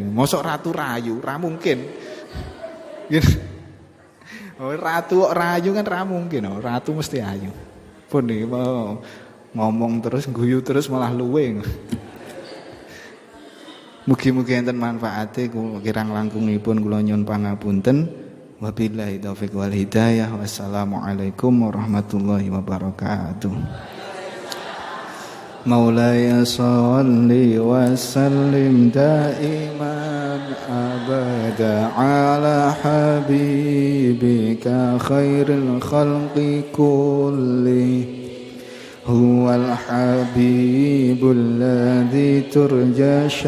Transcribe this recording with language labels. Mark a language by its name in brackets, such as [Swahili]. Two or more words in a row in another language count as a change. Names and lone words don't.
[Javanese] Mosok ratu rayu, ra mungkin. Oh, ratu kok rayu kan ra mungkin. Ratu mesti ayu. Pun iki mau ngomong terus guyu terus malah luwe. Mugi-mugi enten manfaate kirang langkungipun kula nyuwun pangapunten. [Arabic] وبالله التوفيق والهداية. والسلام عليكم ورحمة الله وبركاته. مولاي صل وسلم دائما أبدا على حبيبك خير الخلق كل هو الحبيب الذي ترجى